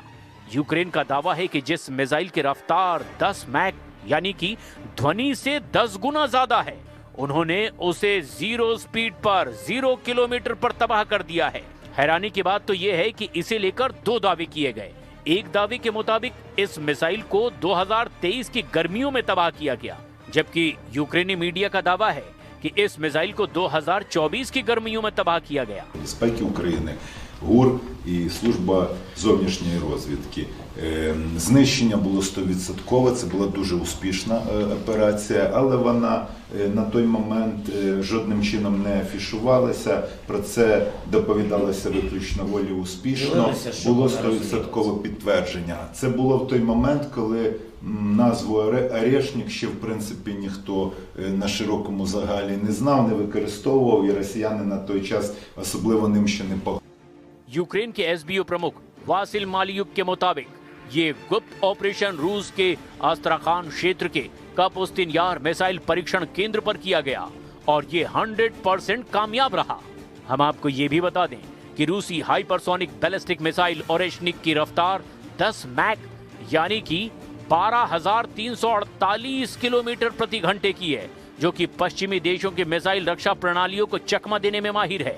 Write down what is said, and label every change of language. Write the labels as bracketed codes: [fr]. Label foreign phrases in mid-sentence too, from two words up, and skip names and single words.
[hi] यूक्रेन का दावा है कि जिस मिसाइल की रफ्तार 10 मैक यानी कि ध्वनि से 10 गुना ज्यादा है, उन्होंने उसे 0 स्पीड पर 0 किलोमीटर पर तबाह कर दिया है। हैरानी की बात तो यह है कि इसे लेकर 2 दावे किए गए। एक दावे के मुताबिक इस मिसाइल को 2023 की गर्मियों में तबाह किया गया, जबकि यूक्रेनी मीडिया का दावा है कि इस मिसाइल को 2024 की गर्मियों में तबाह किया गया। [uk] Безпеки України, ГУР і служба зовнішньої розвідки. Знищення було 100%, це була дуже успішна операція, але вона на той момент жодним чином не афішувалися. Про це доповідалося виключно волі успішно. Було 100% підтвердження. Це було в той момент, коли назву «Орешник» ще, в принципі, ніхто на широкому загалі не знав, не використовував, і росіяни на той час особливо ним ще не погрожували. [hi] यूक्रेन के एसबीओ प्रमुख वासिल मालियुक के मुताबिक ये गुप्त ऑपरेशन रूस के आस्त्राखान क्षेत्र के कापुस्तिन यार मिसाइल परीक्षण केंद्र पर किया गया और ये 100% कामयाब रहा। हम आपको ये भी बता दें कि रूसी हाइपरसोनिक बैलिस्टिक मिसाइल ओरेशनिक की रफ्तार 10 मैक यानी कि 12,348 किलोमीटर प्रति घंटे की है, जो कि पश्चिमी देशों के मिसाइल रक्षा प्रणालियों को चकमा देने में माहिर है।